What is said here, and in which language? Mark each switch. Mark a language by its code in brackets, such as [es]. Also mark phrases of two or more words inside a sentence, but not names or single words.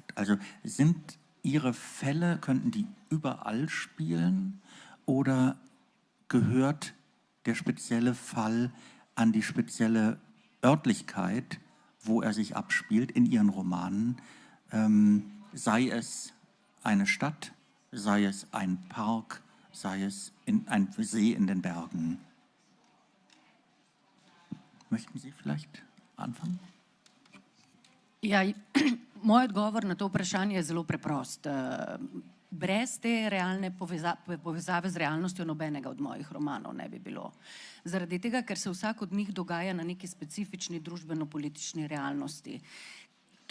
[de] Also sind Ihre Fälle, könnten die überall spielen oder gehört der spezielle Fall an die spezielle Örtlichkeit, wo er sich abspielt in Ihren Romanen? Sei es eine Stadt, sei es ein Park, sei es ein See in den Bergen. Möchten Sie vielleicht anfangen? [sl] Ja, moj odgovor na to vprašanje je zelo preprost. Brez te realne povezave z realnostjo nobenega od mojih romanov ne bi bilo. Zaradi tega, ker se vsak od njih dogaja na neki specifični družbeno-politični realnosti.